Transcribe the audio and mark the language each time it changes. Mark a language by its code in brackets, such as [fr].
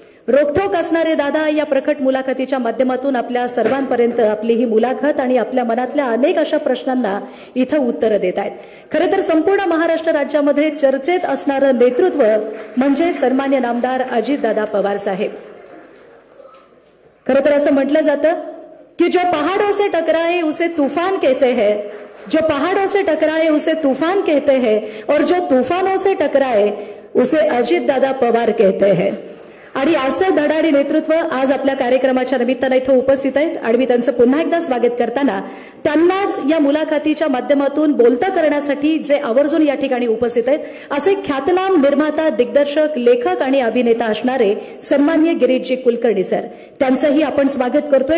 [mr] रोखठोक असणारे दादा या प्रकट मुलाखतीच्या माध्यमातून आपल्या सर्वांपर्यंत आपली ही मुलाखत आणि आपल्या मनातल्या अनेक अशा प्रश्नांना इथं उत्तरं देत आहेत. खरं तर संपूर्ण महाराष्ट्र राज्यामध्ये चर्चेत असणारं नेतृत्व म्हणजे सन्मान्य नामदार अजितदादा पवार साहेब. खरं तर असं म्हटलं जातं कि [hi] जो पहाड़ों से टकराए उसे तूफान कहते हैं, जो पहाड़ों से टकराए उसे तूफान कहते हैं और जो तूफानों से टकराए उसे अजितदादा पवार कहते हैं. [mr] आणि असं धडाडी नेतृत्व आज आपल्या कार्यक्रमाच्या निमित्तानं इथं उपस्थित आहेत आणि मी त्यांचं पुन्हा एकदा स्वागत करताना त्यांनाच या मुलाखतीच्या माध्यमातून बोलतं करण्यासाठी जे आवर्जून या ठिकाणी उपस्थित आहेत असे ख्यातनाम निर्माता, दिग्दर्शक, लेखक आणि अभिनेता असणारे सन्माननीय गिरीशजी कुलकर्णी सर, त्यांचंही आपण स्वागत करतोय.